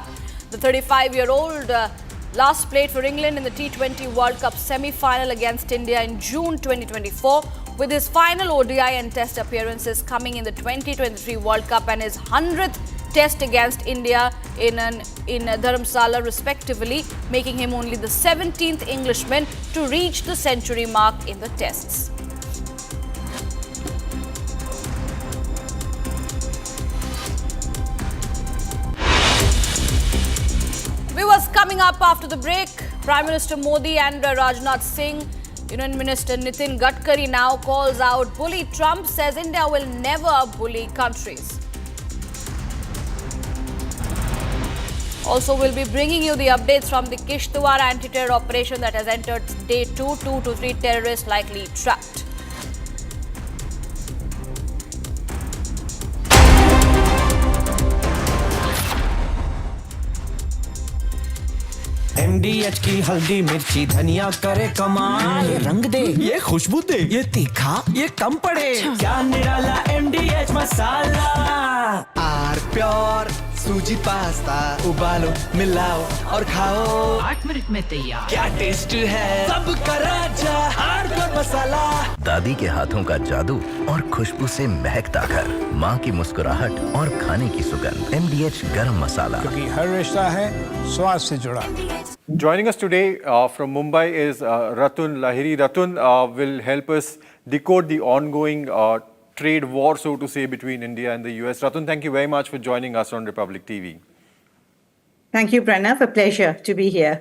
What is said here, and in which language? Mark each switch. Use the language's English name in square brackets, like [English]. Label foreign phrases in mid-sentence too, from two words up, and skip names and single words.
[English] The 35-year-old last played for England in the T20 World Cup semi-final against India in June 2024, with his final ODI and Test appearances coming in the 2023 World Cup and his 100th Test against India in Dharamsala respectively, making him only the 17th Englishman to reach the century mark in the Tests. Viewers, coming up after the break, Prime Minister Modi and Rajnath Singh, Union Minister Nitin Gadkari now calls out bully Trump, says India will never bully countries. Also, we'll be bringing you the updates from the Kishtwar anti-terror operation that has entered day 2. 2 to 3 terrorists likely trapped. [Hindi] MDH की हल्दी मिर्ची धनिया करे कमाल, ये रंग दे, ये खुशबू दे, ये तीखा, ये कम पड़े, क्या निराला MDH मसाला। आर प्योर सूजी पास्ता, उबालो मिलाओ और खाओ, 8 मिनट में तैयार, क्या टेस्ट है, सबका राजा आर प्योर मसाला। दादी के हाथों का जादू और खुशबू से महकता घर, माँ की मुस्कुराहट और खाने की सुगंध, MDH गरम मसाला, क्योंकि हर रिश्ता है स्वाद से जुड़ा। [English] Joining us today from Mumbai is Ratun Lahiri. Ratun will help us decode the ongoing trade war, so to say, between India and the US. Ratun, thank you very much for joining us on Republic TV. Thank you, Pranav. A pleasure to be here.